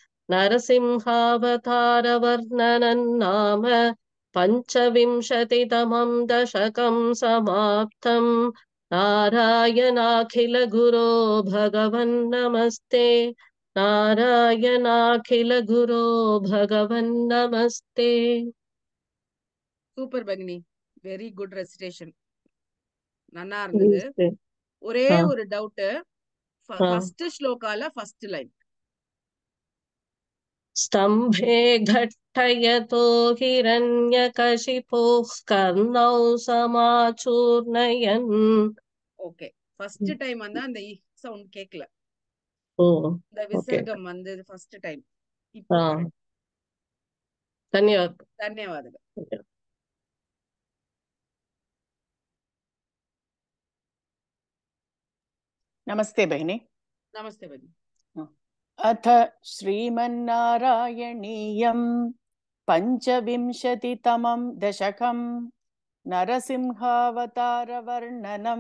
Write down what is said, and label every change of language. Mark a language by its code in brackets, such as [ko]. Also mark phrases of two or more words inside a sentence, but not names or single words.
[sa] नरसिंहावतारवर्णनम् नाम पञ्चविंशतितमं दशकं समाप्तम् नारायणाखिलगुरो भगवन्नमस्ते नारायणाखिलगुरो भगवन्नमस्ते [en] super பகினி, very good recitation, [ta] நல்லா இருந்தது. ஒரே ஒரு [en] doubt, first [ta] ஸ்லோகால [en] first line [sa] स्तम्भे घट्टयतो हिरण्यकशिपोः कर्णौ समाचूर्णयन्. [ta] ஓகே, [en] first time [ta] வந்து அந்த சவுண்ட் கேக்கல. ஓ, இந்த விசர்க்கம் வந்து [en] first time. [ta] இப்போ ಧನ್ಯವಾದಗಳು. [sa] नमस्ते भगिनी. नमस्ते भगिनी. अथ श्रीमन्नारायणीयं पञ्चविंशतितमं दशकं नरसिंहावतारवर्णनम्।